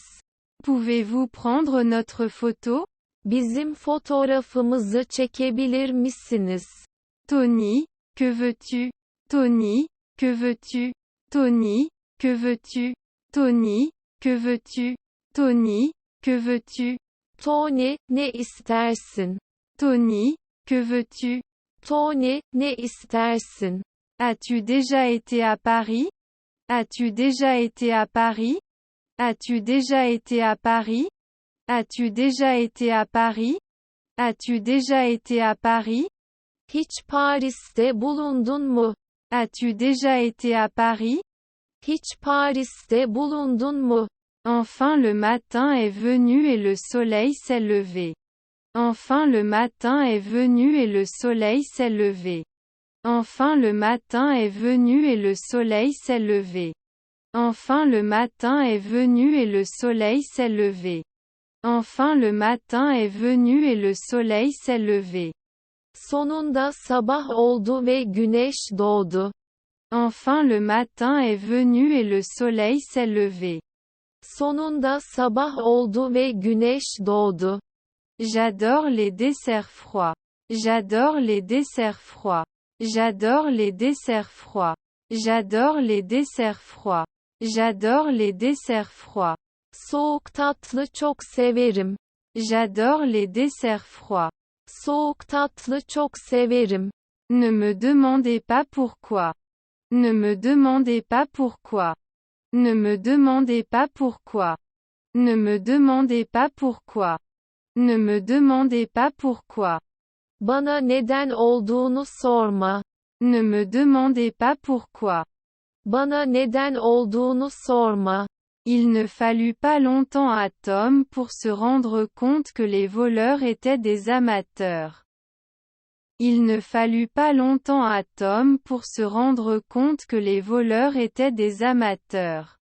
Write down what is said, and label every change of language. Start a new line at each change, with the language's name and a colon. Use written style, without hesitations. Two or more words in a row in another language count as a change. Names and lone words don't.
French: Pouvez-vous prendre notre photo?
Turkish: Bizim fotoğrafımızı çekebilir misiniz?
French: Tony, que veux-tu? Tony, que veux-tu? Tony, que veux-tu? Tony, que veux-tu? Tony, que veux-tu?
Turkish: Tony, ne istersin?
French: Tony, que veux-tu?
Turkish: Tony, ne istersin?
French: As-tu déjà été à Paris? As-tu déjà été à Paris? As-tu déjà été à Paris? As-tu déjà été à Paris? As-tu déjà été à Paris?
Turkish: Hiç Paris'te bulundun mu?
French: As-tu déjà été à Paris?
Turkish: Hiç Paris'te bulundun mu?
French: Enfin le matin est venu et le soleil s'est levé. Enfin le matin est venu et le soleil s'est levé. Enfin le matin est venu et le soleil s'est levé. Enfin le matin est venu et le soleil s'est levé. Enfin le matin est venu et le soleil s'est levé.
Turkish: Sonunda sabah oldu ve güneş doğdu.
French: Enfin le matin est venu et le soleil s'est levé.
Turkish: Sonunda sabah oldu ve güneş doğdu.
French: J'adore les desserts froids. J'adore les desserts froids. J'adore les desserts froids. J'adore les desserts froids. J'adore les desserts froids.
Turkish: Soğuk tatlı çok severim.
French: J'adore les desserts froids.
Turkish: Soğuk tatlı çok severim.
French: Ne me demandez pas pourquoi. Ne me demandez pas pourquoi. Ne me demandez pas pourquoi. Ne me demandez pas pourquoi. Ne me demandez pas pourquoi.
Turkish: Bana neden olduğunu sorma.
French: Ne me demandez pas pourquoi.
Turkish: Bana neden olduğunu sorma.
French: Il ne fallut pas longtemps à Tom pour se rendre compte que les voleurs étaient des amateurs. Il ne fallut pas longtemps à Tom pour se rendre compte que les voleurs étaient des amateurs.